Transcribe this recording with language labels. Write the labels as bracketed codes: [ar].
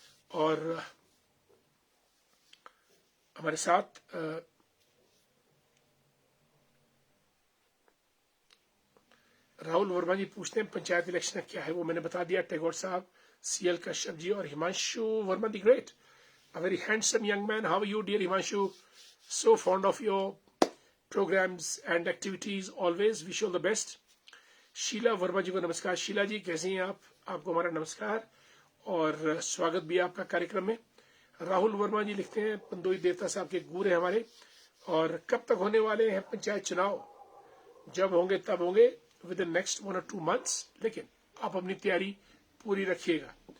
[hi] और हमारे साथ राहुल वर्मा जी पूछते हैं पंचायत इलेक्शन क्या है, वो मैंने बता दिया। टैगोर साहब, CL कश्यप जी और Himanshu Verma the great, [en] a very handsome young man. How are you, dear Himanshu? So fond of your programs and activities. Always wish you all the best. [hi] Sheila Verma जी को नमस्कार। शीला जी, कैसे हैं आप? आपको हमारा नमस्कार और स्वागत भी आपका कार्यक्रम में। राहुल वर्मा जी लिखते हैं, पंदोई देवता साहब के गुरु हैं हमारे, और कब तक होने वाले हैं पंचायत चुनाव? जब होंगे तब होंगे, [en] Within next 1 or 2 months। [hi] लेकिन आप अपनी तैयारी पूरी रखिएगा।